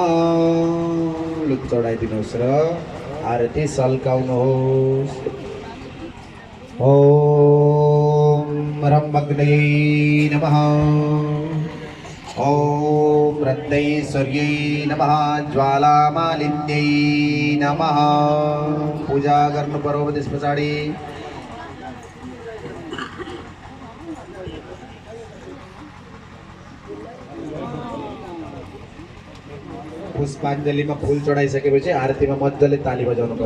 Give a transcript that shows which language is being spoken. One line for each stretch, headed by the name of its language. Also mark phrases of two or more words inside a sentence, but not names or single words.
Nepali: लुक चढाइदिनुहोस् र आरती सल्काउनुहोस्।
Sanskrit: ओम रम्भग्नै नमः। ओम रत्नैश्वर्यै नमः। ज्वालामालिन्यै नमः।
Nepali: पूजा गर्नु पर्यो त्यस पछाडि पुष्पाञ्जलीमा फुल चढाइसकेपछि आरतीमा मजाले ताली बजाउनु पर्छ।